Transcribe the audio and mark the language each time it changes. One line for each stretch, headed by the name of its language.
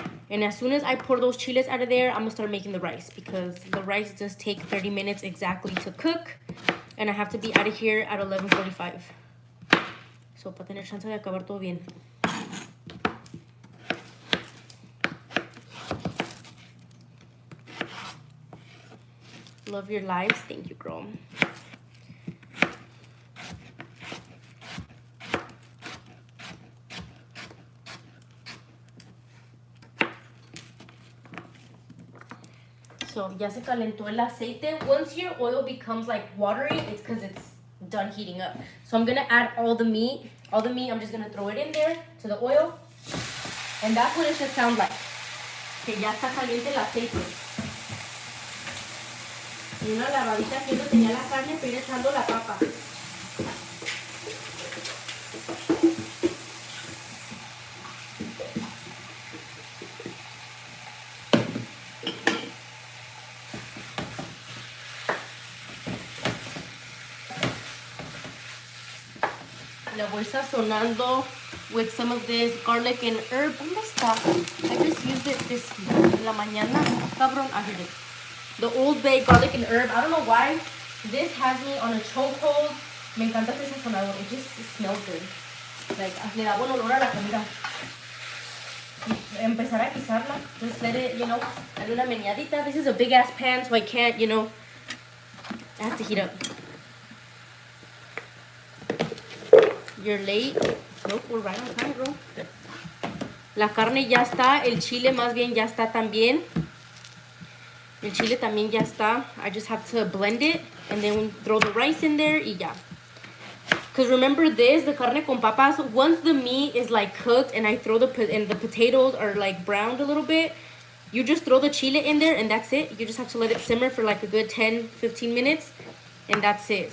English: And as soon as I pour those chiles out of there, I'm going to start making the rice. Because the rice does take 30 minutes exactly to cook. And I have to be out of here at 11:45.
Spanish: So, para tener chance de acabar todo bien.
English: Love your lives. Thank you, girl.
Spanish: So, ya se calentó el aceite.
English: Once your oil becomes like watery, it's because it's done heating up. So I'm gonna add all the meat. I'm just gonna throw it in there to the oil. And that's what it should sound like.
Spanish: Que ya está caliente el aceite. Y una lavadita que yo tenía la carne, pero ir echando la papa. La voy sazonando
English: with some of this garlic and herb.
Spanish: ¿Dónde está?
English: I just used it
Spanish: en la mañana.
English: Cabrón, I heard it. The Old Bay garlic and herb. I don't know why. This has me on a chokehold.
Spanish: Me encanta este sazonador.
English: It just smells good.
Spanish: Like, le da buen olor a la comida. Y empezar a guisarla.
English: Just let it, you know,
Spanish: darle una meneadita.
English: This is a big ass pan, so I can't, you know, it has to heat up. You're late. Nope, we're right on time, bro.
Spanish: La carne ya está. El chile más bien ya está también. El chile también ya está.
English: I just have to blend it and then throw the rice in there
Spanish: y ya.
English: Because remember this, the carne con papas, once the meat is like cooked and I throw the potatoes are like browned a little bit, you just throw the chile in there and that's it. You just have to let it simmer for like a good 10-15 minutes and that's it.